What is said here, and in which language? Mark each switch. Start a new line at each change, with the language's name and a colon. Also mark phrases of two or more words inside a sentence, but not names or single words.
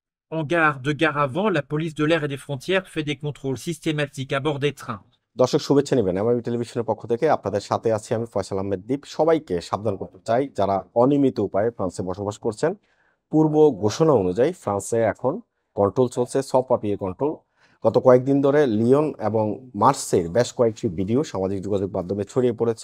French: En gare avant, la police de l'air et des frontières fait des contrôles systématiques à bord des trains.
Bangla: দর্শক শুভেচ্ছা নেবেন এমআইবি টেলিভিশনের পক্ষ থেকে আপনাদের সাথে আছি আমি ফয়সাল আহমেদ দীপ। সবাইকে সাবধান করতে চাই যারা অনিয়মিত উপায়ে ফ্রান্সে বসবাস করছেন। পূর্ব ঘোষণা অনুযায়ী ফ্রান্সে এখন কন্ট্রোল চলছে, সব পাপিয়ে কন্ট্রোল। গত কয়েকদিন ধরে লিওন এবং মার্সের বেশ কয়েকটি ভিডিও সামাজিক যোগাযোগ মাধ্যমে ছড়িয়ে পড়েছে।